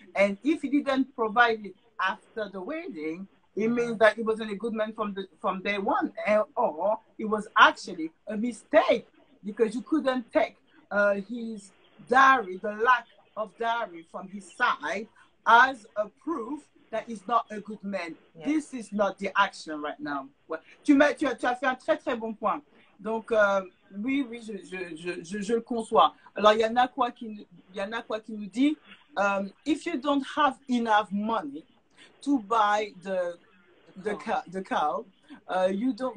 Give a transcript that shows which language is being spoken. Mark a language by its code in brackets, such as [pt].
[en] And if he didn't provide it after the wedding, it means that he wasn't a good man from day one, or it was actually a mistake because you couldn't take his dowry, the lack of dowry from his side, as a proof that he's not a good man. Yeah. This is not the action right now. [fr] Ouais. Tu as fait un très très bon point. Donc oui, je le conçois. Alors il y en a quoi qui nous dit, [en] if you don't have enough money to buy the cow, you don't.